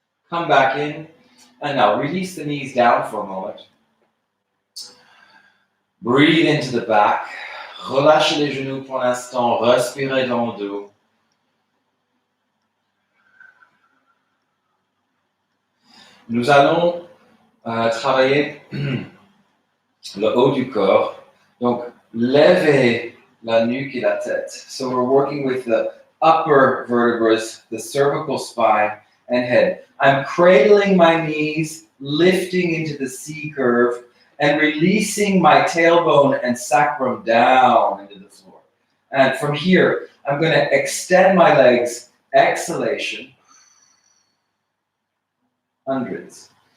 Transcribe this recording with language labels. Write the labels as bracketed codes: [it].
[en] Come back in, and now release the knees down for a moment. Breathe into the back. [fr] Relâchez les genoux pour l'instant. Respirez dans le dos. Nous allons travailler le haut du corps. Donc, lever la nuque et la tête. [en] So we're working with the upper vertebrae, the cervical spine, and head. I'm cradling my knees, lifting into the C curve, and releasing my tailbone and sacrum down into the floor. And from here, I'm going to extend my legs, exhalation, hundreds.